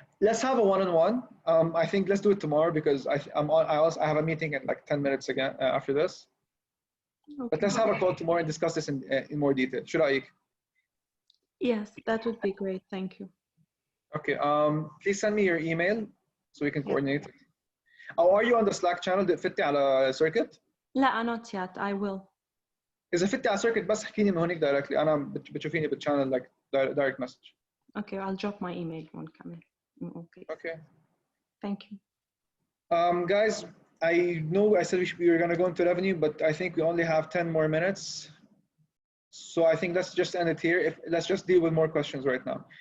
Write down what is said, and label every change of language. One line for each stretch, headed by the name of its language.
English: Let's have a one-on-one. I think let's do it tomorrow, because I have a meeting in like 10 minutes again after this. Okay. But let's have a call tomorrow and discuss this in more detail. Should I? Yes, that would be great. Thank you. Okay. Please send me your email so we can coordinate. Oh, are you on the Slack channel?
Arabic: فتي على circuit? لا,
English: not yet. I will.
Arabic: إذا فتي على circuit بس احكيني من هونيك directly. أنا بتشوفيني بالchannel
English: like direct message. Okay, I'll drop my email one
Arabic: كمان.
English: Okay. Okay. Thank you. Guys, I know I said we were gonna go into revenue, but I think we only have 10 more minutes. So I think let's just end it here. Let's just deal with more questions right now.